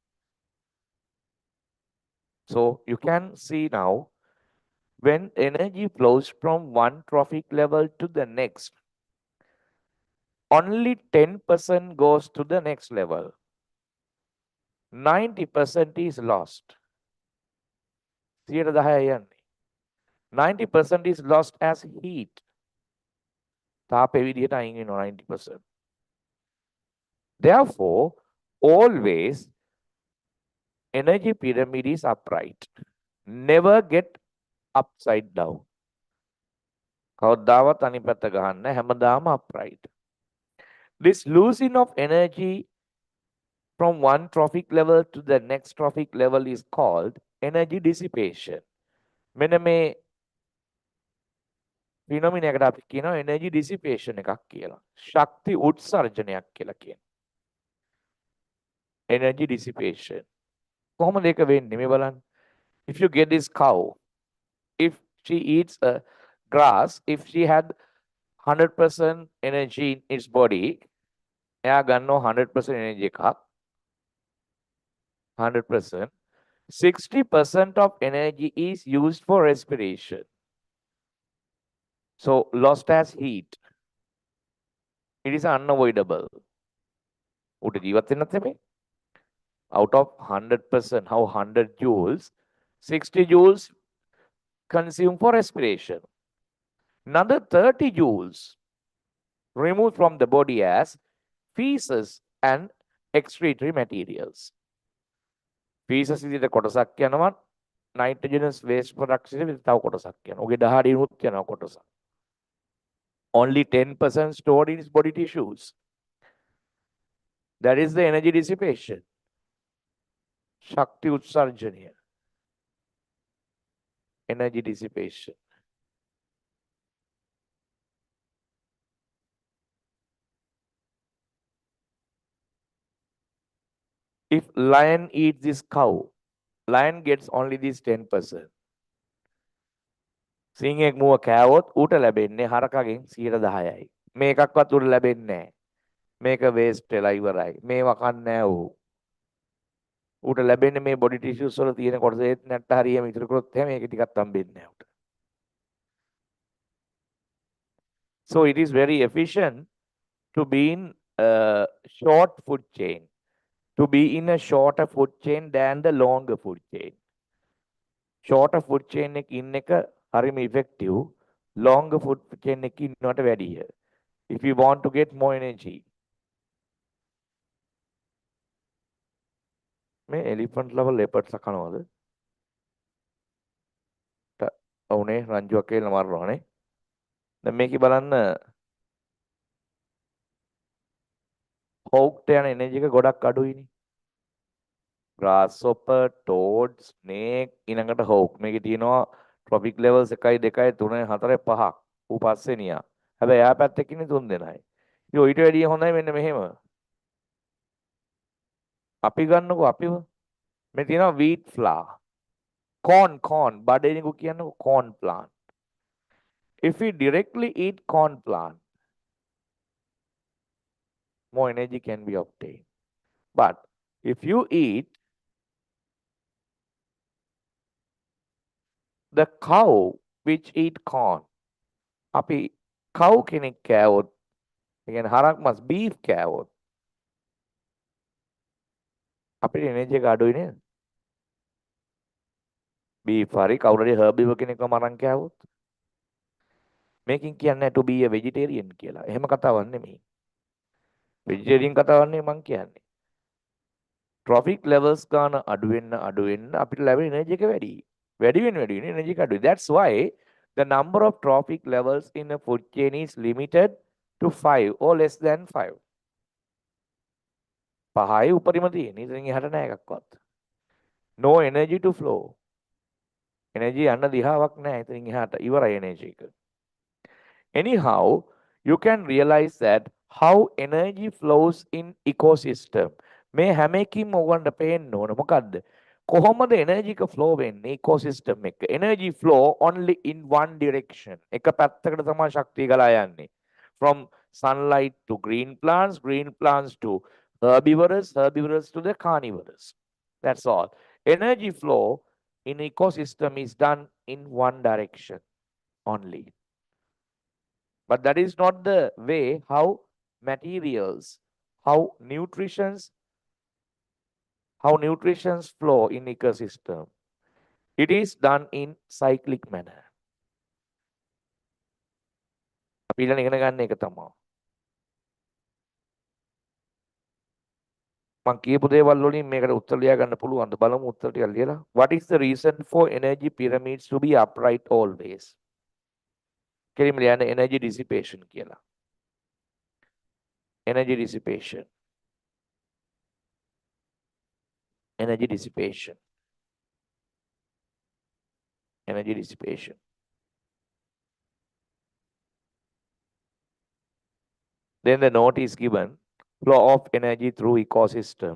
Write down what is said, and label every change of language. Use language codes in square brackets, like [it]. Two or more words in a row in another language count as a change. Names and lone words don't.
[en] So you can see now, when energy flows from one trophic level to the next, only 10% goes to the next level. 90% is lost. 90% is lost as heat. [si] තාපේ විදිහට අයින් වෙනවා 90%. [en] Therefore, always energy pyramid is upright. Never get upside down. [si] කවදාවත් අනිත් පැත්ත ගහන්න හැමදාම upright. [en] This losing of energy from one trophic level to the next trophic level is called energy dissipation. [si] මෙන්න මේ phenomenon එකට අපි කියනවා [en] energy dissipation [si] එකක් කියලා. ශක්ති උත්සර්ජනයක් කියලා කියනවා. [en] Energy dissipation. [si] කොහොමද ඒක වෙන්නේ මේ බලන්න. [en] If you get this cow, if she eats a grass, if she had 100% energy in its body, [si] එයා ගන්නවා 100% energy එකක්. 100%. [en] 60% of energy is used for respiration. So lost as heat. It is unavoidable. [si] උට ජීවත් වෙන්නත් නෙමෙයි. [en] Out of 100%, how 100 joules, 60 joules consumed for respiration. Another 30 joules removed from the body as feces and excretory materials. [si] Feces විදිහට කොටසක් යනවා, [en] nitrogenous waste production [si] විදිහට තව කොටසක් යනවා. ඔගේ දහඩිනුත් යනවා කොටසක්. [en] Only 10% stored in its body tissues. That is the energy dissipation. [si] ශක්ති උත්සර්ජනීය. [en] Energy dissipation. If lion eats this cow, lion gets only this 10%. [si] සිංහෙක් මුව කෑවොත් ඌට ලැබෙන්නේ හරකගෙන් 10%යි. මේකක්වත් ඌට ලැබෙන්නේ නැහැ. මේක වේස්ට් වෙලා ඉවරයි. මේවා කන්නේ නැහැ ඌ. ඌට ලැබෙන්නේ මේ [en] body tissues [si] වල තියෙන කොටස ඒත් නැට්ට හරියම ඉතුරු කරොත් එහෙම මේක ටිකක් හම්බෙන්නේ නැහැ ඌට. [en] So it is very efficient to be in a short food chain, to be in a shorter food chain than the longer food chain. Shorter food chain [si] එක ඉන්න එක හරිම effective, [en] longer food chain [si] එක ඉන්නවට වැඩිය. [en] If you want to get more energy. [si] මේ [en] elephant level [si] leopards කනවද? ඔව්නේ රංජුවක් කියලා මරනවානේ. දැන් මේකේ බලන්න hawk යන energy එක ගොඩක් අඩුයිනේ. [en] grasshopper, toad, snake [si] ඊළඟට hawk. මේකේ තියෙනවා [en] trophic levels [si] 1 2 3 4 5ක්. ඌ පස්වෙනියා. හැබැයි එයා පැත්තේ ඉන්නේ 3 දෙනයි. ඉතින් ඊට වැඩිය හොඳයි මෙන්න මෙහෙම. අපි ගන්නකො අපිව. මේ තියෙනවා [en] wheat flour. [si] corn බඩේනිකු කියන්නකො [en] corn plant. If we directly eat corn plant, more energy can be obtained. But if you eat the cow which eat corn, [si] අපි cow කෙනෙක් කෑවොත්, ඒ කියන්නේ හරක් මස් beef කෑවොත් අපිට energy එක අඩුයි නේද? beef හරි කවුරු හරි herbivore කෙනෙක්ව මරන් කෑවොත් මේකෙන් කියන්නේ [en] to be a vegetarian [si] කියලා. එහෙම කතාවක් නෙමෙයි. vegetarian කතාවක් නෙමෙයි මං කියන්නේ. [en] trophic levels [si] ගන්න අඩු වෙන්න අපිට ලැබෙන energy එක වැඩි. වැඩි වෙන energy එක අඩුයි. [en] That's why the number of trophic levels in a food chain is limited to 5 or less than 5. [si] පහයි උපරිම තියෙන. ඉතින් එහාට නෑ එකක්වත්. [en] No energy to flow. [si] Energy යන්න දිහාවක් නැහැ. ඉතින් එහාට ඉවරයි energy එක. Anyhow, you can realize that how energy flows in ecosystem. මේ හැම එකකින්ම ඔයගොල්ලන්ට පේන්න ඕන මොකද්ද? කොහොමද energy එක flow වෙන්නේ ecosystem එක? [en] Energy flow only in one direction. [si] එක පැත්තකට තමයි ශක්තිය ගලා යන්නේ. [en] From sunlight to green plants to herbivores, herbivores to the carnivores. That's all. Energy flow in ecosystem is done in one direction only. But that is not the way how materials, how nutritions flow in ecosystem. It is done in cyclic manner. [si] අපි ඊළඟ ඉගෙන ගන්න එක තමයි. මම කියපු දේවල් වලින් මේකට උත්තර ලියා ගන්න පුළුවන්ද? බලමු උත්තර ටික ලියලා. [en] What is the reason for energy pyramids to be upright always? [si] කෙලින්ම ලියන්න [en] energy dissipation [si] කියලා. [en] Energy dissipation. Energy dissipation. Energy dissipation. Then the note is given, flow of energy through ecosystem.